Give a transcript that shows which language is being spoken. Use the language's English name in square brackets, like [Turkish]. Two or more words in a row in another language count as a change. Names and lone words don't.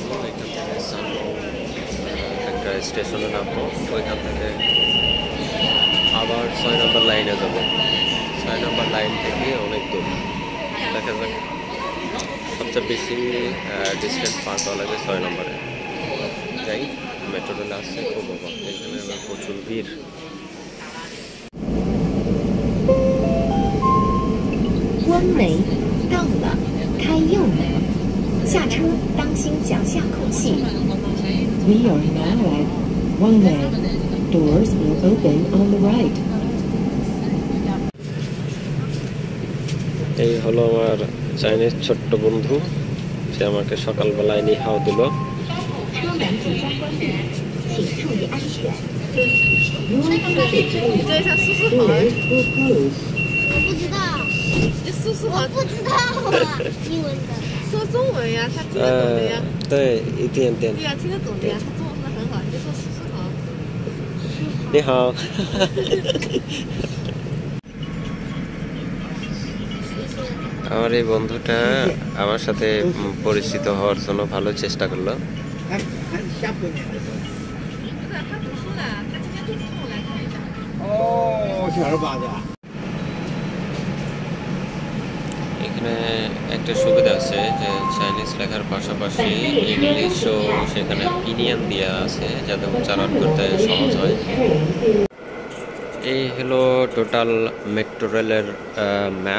[Bangla] এখান থেকে একটা স্টেশনে নামবো, ওইখান থেকে আবার 6 নম্বর লাইনে যাব। 6 নম্বর লাইন থেকে অনেক দূর, দেখা যাক। সবচেয়ে বেশি ডিস্টেন্স পার করা লাগে 6 নম্বরে। যাই, [English] metro rail [Bangla] আসছে, খুব অবাক, এখানে আমার প্রচুর ভিড়। [Chinese] 温梅到了，开右门，下车当新奖项空隙。 [English] We are now at Wangway. Doors will open on the right. [Bangla] এই হলো আমার চাইনিজ ছোট্ট বন্ধু, সে আমাকে সকালবেলায় নিহাও দিল। [Chinese] 车门即将关闭，请注意安全。 [English] Your exit doors will close. [Chinese] 我不知道，你叔叔我好不知道啊，英文的。说中文呀，他听得懂的呀。对，一点点。对呀，听得懂的呀，他中文说的很好，你就说叔叔好。你好。 [Bangla] আমার এই বন্ধুটা আমার সাথে পরিচিত হওয়ার জন্য ভালো চেষ্টা করলো। [Chinese] 不是，他读书的，他今天肚子痛来看一下。哦，小儿巴子。 [Bangla] এখানে একটা সুবিধা আছে যে চাইনিজ লেখার পাশাপাশি ইংলিশও সেখানে পিনিয়ন দেওয়া আছে যাতে উচ্চারণ করতে সহজ হয়। এই হলো [English] total metro rail [Bangla] ম্যাপ।